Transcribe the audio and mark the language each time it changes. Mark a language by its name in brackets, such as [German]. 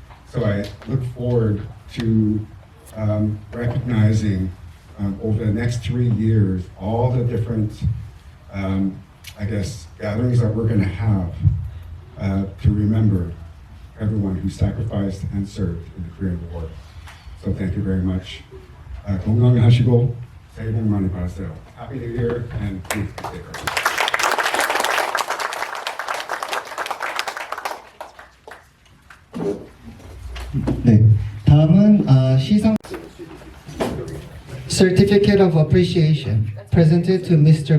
[English] So I look forward to recognizing over the next 3 years all the different, I guess, gatherings that we're going to have to remember everyone who sacrificed and served in the Korean War. So thank you very much. [Korean] 건강하시고 새해 복 많이 받으세요. [English] Happy New Year and please be safe. [Korean] 네, 다음은 시상 [English] Certificate of Appreciation presented to Mr.